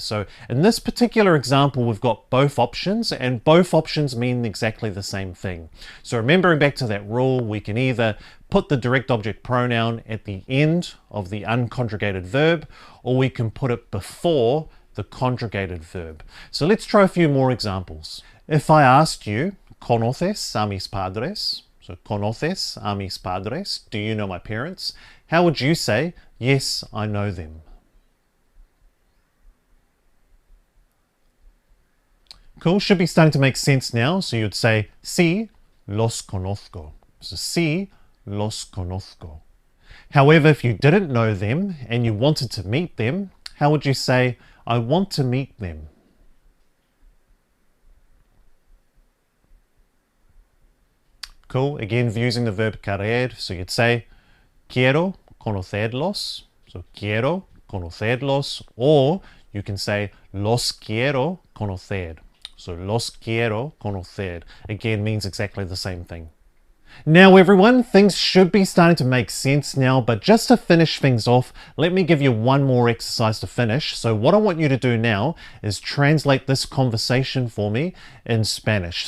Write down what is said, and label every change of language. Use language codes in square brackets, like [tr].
[en] So in this particular example, we've got both options, and both options mean exactly the same thing. So remembering back to that rule, we can either put the direct object pronoun at the end of the unconjugated verb, or we can put it before the conjugated verb. So let's try a few more examples. If I asked you, [es] ¿conoces a mis padres? [en] So, [es] ¿conoces a mis padres? [en] Do you know my parents? How would you say, yes, I know them? Cool, should be starting to make sense now. So you'd say, [es] sí, los conozco. So, sí, los conozco. [en] However, if you didn't know them and you wanted to meet them, how would you say, I want to meet them? Cool, again, using the verb querer, so you'd say, [es] quiero conocerlos. [en] So, [es] quiero conocerlos, [en] or you can say, [es] los quiero conocer. [en] So, [es] los quiero conocer, [en] again, means exactly the same thing. Now everyone, things should be starting to make sense now, but just to finish things off, let me give you one more exercise to finish. So what I want you to do now is translate this conversation for me in Spanish.